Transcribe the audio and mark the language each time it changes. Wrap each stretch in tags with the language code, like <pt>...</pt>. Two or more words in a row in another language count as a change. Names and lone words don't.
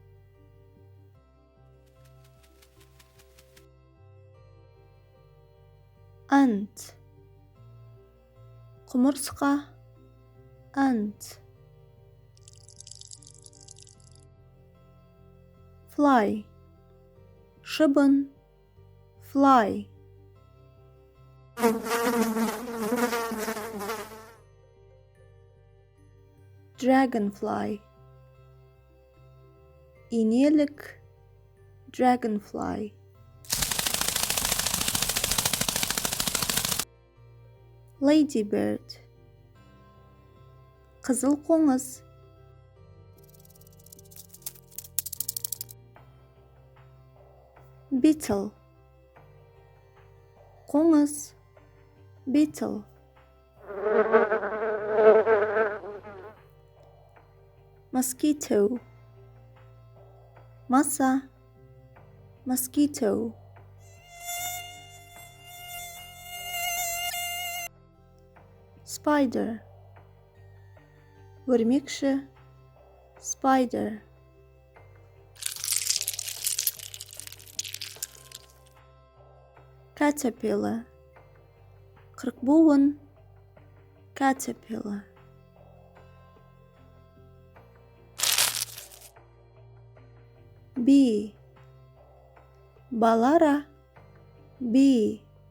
<en>Ant, құмырсқа, ant. Fly, шыбын, fly. Dragonfly, инелік, dragonfly. Ladybird,</en> <kk>қызыл қоңыз.</kk> <en>Beetle, қоңыз, beetle. Mosquito, маса, mosquito. Spider, өрмекші, spider. Caterpillar, қырықбуын, caterpillar. Bee, балара, bee.</en>